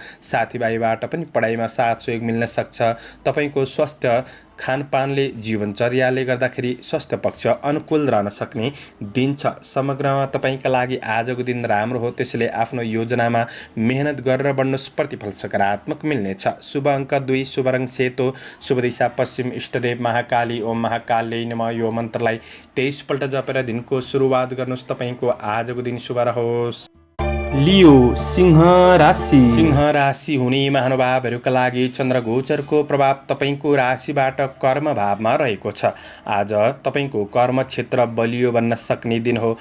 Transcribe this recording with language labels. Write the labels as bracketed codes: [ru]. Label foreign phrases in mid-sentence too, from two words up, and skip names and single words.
[ne] साथीभाइबाट पनि पढाइमा साथ सहयोग मिल्न सक्छ। तपाईँको स्वास्थ्य खानपानले जीवनचर्याले गर्दाखेरि स्वास्थ्य पक्ष अनुकूल रहन सक्ने दिन छ। समग्रमा तपाईँका लागि आजको दिन राम्रो हो। त्यसैले आफ्नो योजनामा मेहनत गरेर बढ्नुहोस्, प्रतिफल सकारात्मक मिल्नेछ। शुभ अङ्क 2, शुभ रङ सेतो, शुभ दिशा पश्चिम, इष्टदेव महाकाली। [sa] ओम महाकाल्यै नमः। [ne] यो मन्त्रलाई 23 पल्ट जपेर दिनको सुरुवात गर्नुहोस्। तपाईँको आजको दिन शुभ रहोस्। लियो सिंह राशि। सिंह राशि हुने महानुभावहरूका लागि चन्द्र गोचरको प्रभाव तपाईँको राशिबाट कर्म भावमा रहेको छ। आज तपाईँको कर्म क्षेत्र बलियो बन्न सक्ने दिन हो।